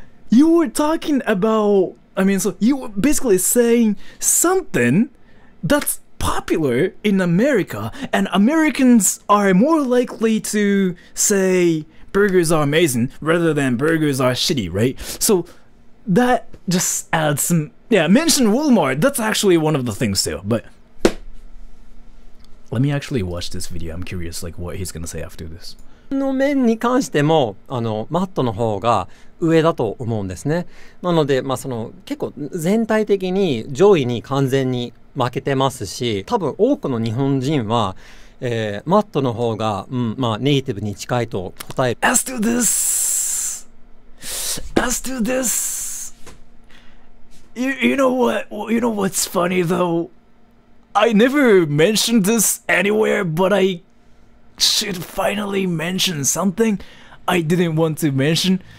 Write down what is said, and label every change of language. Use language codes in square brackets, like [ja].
[en] You were talking about, so you were basically saying something that's popular in America, and Americans are more likely to say burgers are amazing rather than burgers are shitty, right? So that just adds some, mention Walmart, that's actually one of the things too. But let me actually watch this video. I'm curious like what he's gonna say after this. [ja] の面に関してもマットの方が上だと思うんですね。なので結構全体的に上位に完全に負けてますし、多分多くの日本人は、マットの方が、ネイティブに近いと答える。 [en] As to this, you know what's funny though? I never mentioned this anywhere, but I should finally mention something I didn't want to mention.